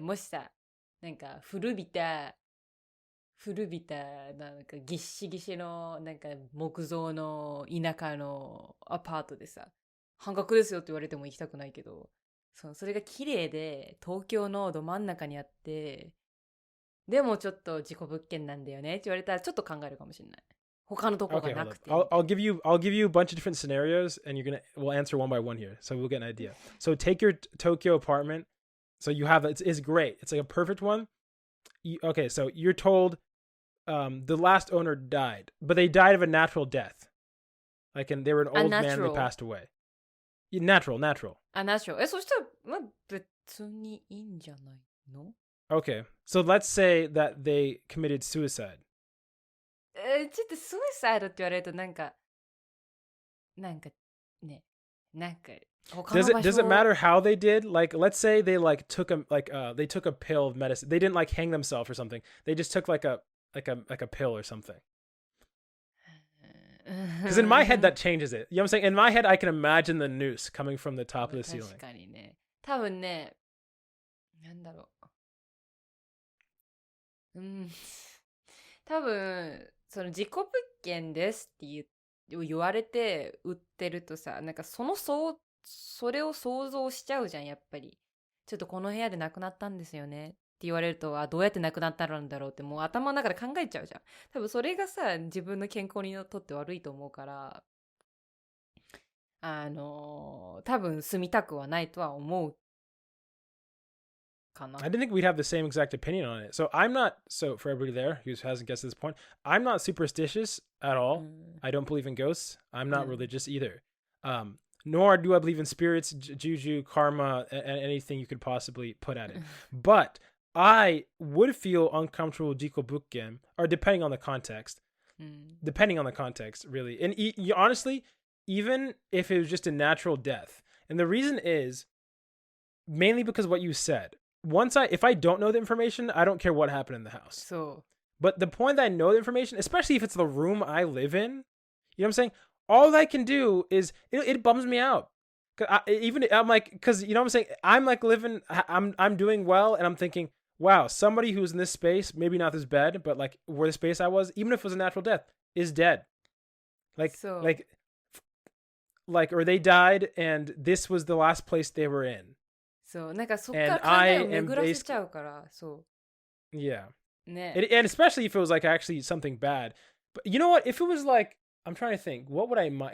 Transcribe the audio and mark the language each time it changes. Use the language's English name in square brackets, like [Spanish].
[Japanese] もしさ、なんか古びた、なんかぎっしぎしの、なんか木造の田舎のアパートでさ、半額ですよって言われても行きたくないけど、それが綺麗で、東京のど真ん中にあって、でもちょっと事故物件なんだよねって言われたらちょっと考えるかもしれない。他のとこが [English] Okay, な hold up. て。 I'll give you a bunch of different scenarios, and we'll answer one by one here, so we'll get an idea. So take your Tokyo apartment. So you have it's great. It's like a perfect one. Okay, so you're told the last owner died, but they died of a natural death. And they were an old man. They Unnatural. passed away. Natural. natural。 [Japanese] そしたら、まあ、別にいいんじゃないの？ [English] Okay, so let's say that they committed suicide. [Japanese] ちょっとスーサイドって言われるとなんかね、なんか他の場所 [English] Does it matter how they did? Like, let's say they took they took a pill of medicine. They didn't hang themselves or something. They just took like a pill or something. Because in my head that changes it. You know what I'm saying? In my head, I can imagine the noose coming from the top of the ceiling. [Japanese] 確かにね。多分ね、なんだろう。多分、その事故物件ですって言われて売ってるとさ、なんかそれを想像しちゃうじゃん、やっぱり。ちょっとこの部屋で亡くなったんですよねって言われると、どうやって亡くなったんだろうってもう頭の中で考えちゃうじゃん。多分それがさ、自分の健康にとって悪いと思うから、多分住みたくはないとは思うかな。 [English] I didn't think we'd have the same exact opinion on it. So for everybody there who hasn't guessed this point, I'm not superstitious at all. I don't believe in ghosts. I'm not religious either. Nor do I believe in spirits, juju, karma, and anything you could possibly put at it. But I would feel uncomfortable with Jiko Bukken, or depending on the context. Depending on the context, really. And honestly, even if it was just a natural death. And the reason is mainly because of what you said. If I don't know the information, I don't care what happened in the house. But the point that I know the information, especially if it's the room I live in, you know what I'm saying? All I can do is it bums me out. I'm like, because you know what I'm saying? I'm like living, I'm doing well, and I'm thinking, wow, somebody who's in this space, maybe not this bed, but like where the space I was, even if it was a natural death, is dead. Or they died, and this was the last place they were in. [Japanese] そう、なんかそっから考えを巡らせちゃうから、そう。 [English] Yeah. ね。 And especially if it was actually something bad. But you know what? If it was I'm trying to think, what would I mind?